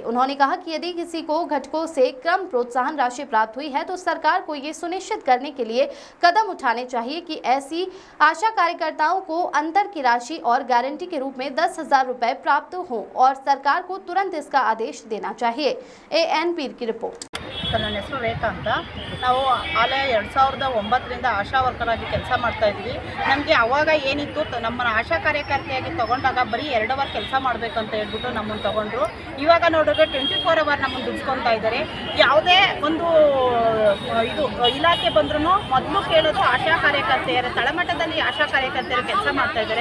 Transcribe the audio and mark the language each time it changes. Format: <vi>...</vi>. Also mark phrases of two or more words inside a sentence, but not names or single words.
<hi>उन्होंने कहा कि यदि किसी को घटकों से कम प्रोत्साहन राशि प्राप्त हुई है तो सरकार को ये सुनिश्चित करने के लिए कदम उठाने चाहिए कि ऐसी आशा कार्यकर्ताओं को अंतर की राशि और गारंटी के रूप में 10,000 रुपए प्राप्त हो और सरकार को तुरंत इसका आदेश देना चाहिए। एएन पीर की रिपोर्ट।</hi> <kn>ನನ್ನ ಹೆಸರು ರೇಖಾ ಅಂತ. ನಾವು ಆಲಯ 2009ರಿಂದ ಆಶಾ ವರ್ಕರ್ ಆಗಿ ಕೆಲಸ ಮಾಡ್ತಾ ಇದ್ವಿ. ನಮಗೆ ಅವಾಗ ಏನಿತ್ತು, ನಮ್ಮನ್ನು ಆಶಾ ಕಾರ್ಯಕರ್ತೆಯಾಗಿ ತಗೊಂಡಾಗ ಬರೀ 2 ಅವರ್ ಕೆಲಸ ಮಾಡಬೇಕಂತ ಹೇಳ್ಬಿಟ್ಟು ನಮ್ಮನ್ನು ತಗೊಂಡ್ರು. ಇವಾಗ ನೋಡಿದ್ರೆ 24 ಅವರ್ ನಮ್ಮನ್ನು ದುಡಿಸ್ಕೊತಾ ಇದ್ದಾರೆ. ಯಾವುದೇ ಒಂದು ಇದು ಇಲಾಖೆ ಬಂದ್ರೂ ಮೊದಲು ಕೇಳೋದು ಆಶಾ ಕಾರ್ಯಕರ್ತೆಯರ ತಳಮಟ್ಟದಲ್ಲಿ ಆಶಾ ಕಾರ್ಯಕರ್ತೆಯರು ಕೆಲಸ ಮಾಡ್ತಾ ಇದ್ದಾರೆ.</kn>